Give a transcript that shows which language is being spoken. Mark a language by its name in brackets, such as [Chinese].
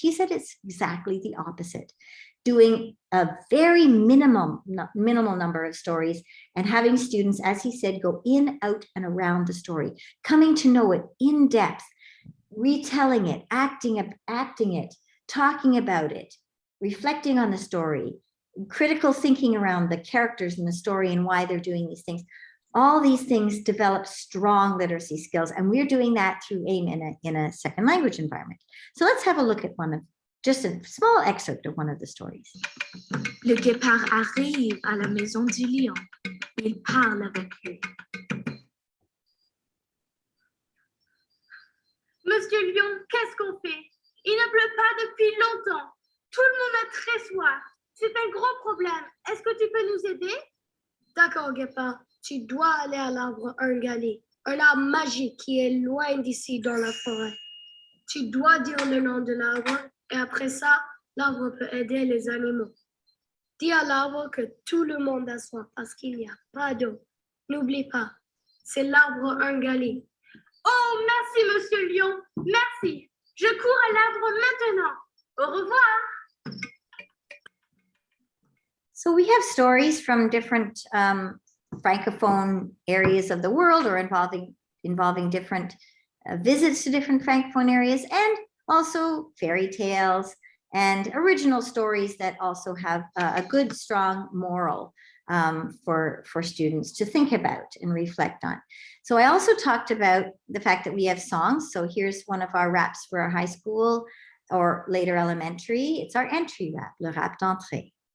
[English] He said it's exactly the opposite. Doing a very minimal number of stories and having students, as he said, go in, out, and around the story, coming to know it in depth, retelling it, acting it, talking about it, reflecting on the story, critical thinking around the characters in the story and why they're doing these things. All these things develop strong literacy skills, and we're doing that through AIM in a second language environment. So let's have a look at just a small excerpt of one of the stories. [French] Le guépard arrive à la maison du lion. Il parle avec lui. Monsieur Lion, qu'est-ce qu'on fait? Il ne pleut pas depuis longtemps. Tout le monde a très soif. C'est un gros problème. Est-ce que tu peux nous aider? D'accord, guépard. Tu dois aller à l'arbre Ungali, un arbre magique qui est loin d'ici dans la forêt. Tu dois dire le nom de l'arbre et après ça, l'arbre peut aider les animaux. Dis à l'arbre que tout le monde a soif parce qu'il n'y a pas d'eau. N'oublie pas, c'est l'arbre Ungali. Oh, merci, Monsieur Lion. Merci. Je cours à l'arbre maintenant. Au revoir. [English] So we have stories from different Francophone areas of the world, or involving different visits to different Francophone areas, and also fairy tales and original stories that also have a good, strong moral for students to think about and reflect on. So I also talked about the fact that we have songs. So here's one of our raps for our high school or later elementary. It's our entry rap, le rap d'entrée.